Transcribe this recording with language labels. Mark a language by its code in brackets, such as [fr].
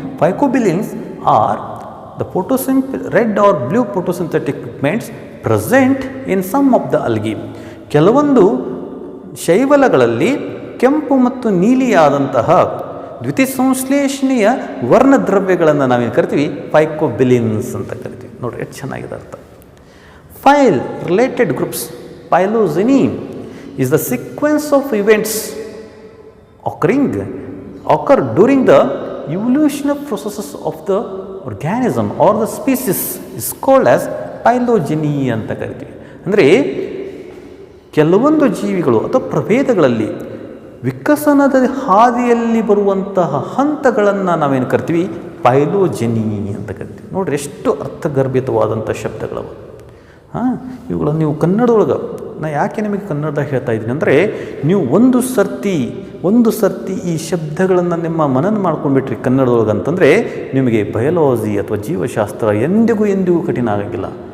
[en] Phycobilins are the red or blue photosynthetic pigments present in some of the algae. [kn] ಕೆಲವೊಂದು ಶೈವಲಗಳಲ್ಲಿ ಕೆಂಪು ಮತ್ತು ನೀಲಿಯಾದಂತಹ ದ್ವಿತೀಯ ಸಂಶ್ಲೇಷಣೆಯ ವರ್ಣದ್ರವ್ಯಗಳನ್ನು ನಾವೇನು ಕರಿತೀವಿ ಫೈಕೋಬಿಲಿನ್ಸ್ ಅಂತ ಕರಿತೀವಿ. ನೋಡಿರಿ ಎಷ್ಟು ಚೆನ್ನಾಗಿದೆ ಅರ್ಥ. [en] phyle related groups, phylogeny is the sequence of events occur during the evolutionary processes of the organism or the species is called as phylogeny [kn] ಅಂತ ಕರಿತೀವಿ. ಅಂದರೆ ಕೆಲವೊಂದು ಜೀವಿಗಳು ಅಥವಾ ಪ್ರಭೇದಗಳಲ್ಲಿ ವಿಕಸನದ ಹಾದಿಯಲ್ಲಿ ಬರುವಂತಹ ಹಂತಗಳನ್ನು ನಾವೇನು ಕರಿತೀವಿ ಫೈಲೋಜೆನಿ ಅಂತ ಕರಿತೀವಿ. ನೋಡಿರಿ ಎಷ್ಟು ಅರ್ಥಗರ್ಭಿತವಾದಂಥ ಶಬ್ದಗಳವು. ಇವುಗಳನ್ನು ನೀವು ಕನ್ನಡದೊಳಗೆ, ನಾ ಯಾಕೆ ನಿಮಗೆ ಕನ್ನಡದಾಗ ಹೇಳ್ತಾ ಇದ್ದೀನಿ ಅಂದರೆ, ನೀವು ಒಂದು ಸರ್ತಿ ಈ ಶಬ್ದಗಳನ್ನು ನಿಮ್ಮ ಮನನ ಮಾಡ್ಕೊಂಡ್ಬಿಟ್ರಿ ಕನ್ನಡದೊಳಗೆ ಅಂತಂದರೆ ನಿಮಗೆ ಬಯಾಲಜಿ ಅಥವಾ ಜೀವಶಾಸ್ತ್ರ ಎಂದಿಗೂ ಕಠಿಣ ಆಗೋಂಗಿಲ್ಲ.